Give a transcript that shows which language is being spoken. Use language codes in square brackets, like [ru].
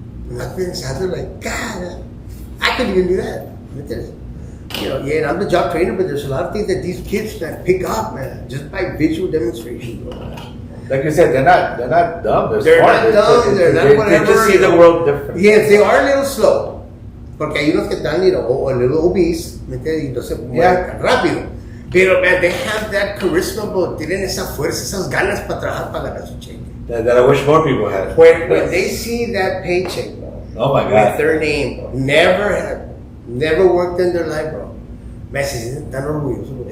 [en] Not pensando, like, God, I couldn't even do that. ¿Me entiendes? And I'm the job trainer, but there's a lot of things that these kids can pick up, man, just by visual demonstration, bro. Like you said, they're not dumb. They're smart. not dumb, they're not They whatever. just see the world different. Yes, they are a little slow. [es] Porque hay unos que están, [en] a little obese, [es] ¿me entiendes? Y no se mueven tan rápido. Pero, [en] man, they have that charisma, bro. [es] Tienen esa fuerza, esas ganas para trabajar para ganar su cheque. [en] That I wish more people had. When they see that paycheck, bro, Oh my with God. their name, bro, never worked in their life, bro, [es] me se sienten tan orgullosos, [en] bro.